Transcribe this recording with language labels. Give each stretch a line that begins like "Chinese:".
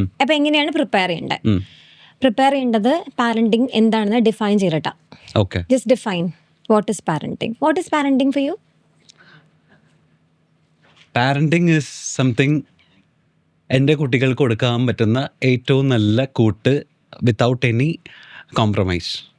Malayalam: അപ്പൊ എങ്ങനെയാണ് പ്രിപ്പയർ ചെയ്യേണ്ടത്? പ്രിപ്പയർ ചെയ്യേണ്ടത് പാരന്റിങ് എന്താണെന്ന് ഡിഫൈൻ ചെയ്തിട്ടാ.
English: Just define what is parenting. What is parenting for you? Parenting is something
Malayalam: എൻ്റെ കുട്ടികൾക്ക് കൊടുക്കാൻ പറ്റുന്ന ഏറ്റവും നല്ല കൂട്ട്
English: Without any compromise.